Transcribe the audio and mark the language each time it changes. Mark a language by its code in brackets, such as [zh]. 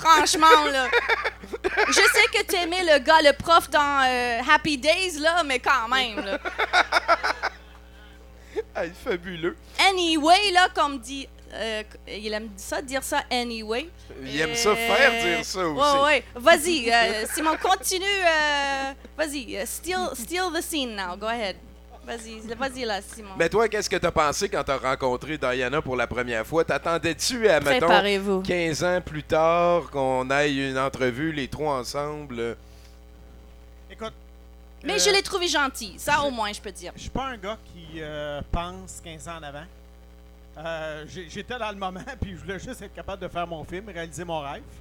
[fr] Franchement, là, je sais que tu aimais le gars, le prof, dans Happy Days, là, mais quand même, là. Hey, fabuleux. Anyway, là, comme dit... il aime ça, dire ça anyway. Il aime ça faire dire ça aussi. Ouais, ouais. Vas-y, Simon, continue. Vas-y, [en] steal the scene now. Go ahead. [fr] Vas-y là, Simon. Mais toi, qu'est-ce que t'as pensé quand t'as rencontré Diana pour la première fois? T'attendais-tu à, mettons, 15 ans plus tard qu'on aille une entrevue les trois ensemble? Écoute. Mais je l'ai trouvé gentil. Ça, au moins, je peux dire. Je suis pas un gars qui pense 15 ans en avant. J'étais dans le moment, puis je voulais juste être capable de faire mon film, réaliser mon rêve.